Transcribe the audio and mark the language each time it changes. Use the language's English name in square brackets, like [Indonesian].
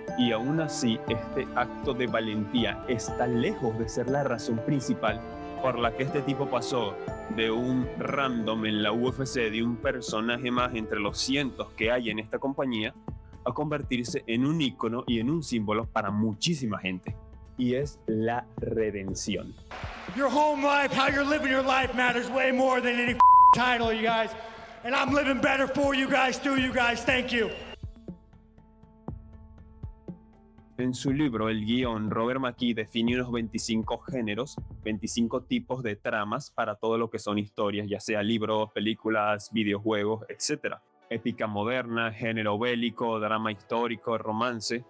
[Spanish] Y aún así, este acto de valentía está lejos de ser la razón principal por la que este tipo pasó de un random en la UFC, de un personaje más entre los cientos que hay en esta compañía, a convertirse en un ícono y en un símbolo para muchísima gente. Y es la redención. [English] Your home life, how you're living your life matters way more than any title, you guys. And I'm living better for you guys, through you guys. Thank you. [Spanish] En su libro, El Guión, Robert McKee define unos 25 géneros, 25 tipos de tramas para todo lo que son historias, ya sea libros, películas, videojuegos, etc. Épica moderna, género bélico, drama histórico, romance.